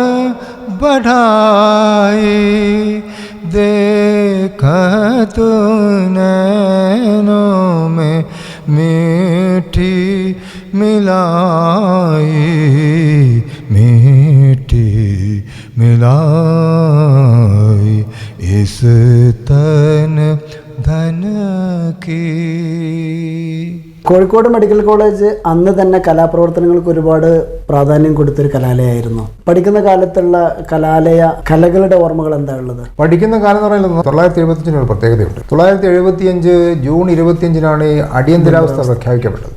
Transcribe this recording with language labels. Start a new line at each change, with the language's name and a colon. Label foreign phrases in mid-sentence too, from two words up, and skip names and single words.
Hindi: बढ़ाए, देखत नैनों में मिट्टी मिलाई, मिट्टी मिलाई, इस तन धन की.
Malayalam: കോഴിക്കോട് മെഡിക്കൽ കോളേജ് അന്ന് തന്നെ കലാപ്രവർത്തനങ്ങൾക്ക് ഒരുപാട് പ്രാധാന്യം കൊടുത്തൊരു കലാലയമായിരുന്നു. പഠിക്കുന്ന കാലത്തുള്ള കലകളുടെ ഓർമ്മകൾ എന്താ ഉള്ളത്? പഠിക്കുന്ന കാലം എന്ന് പറയുന്നത് 975 ഒരു പ്രത്യേകതയുണ്ട്. 975 ജൂൺ 25 അടിയന്തരാവസ്ഥ പ്രഖ്യാപിക്കപ്പെട്ടത്.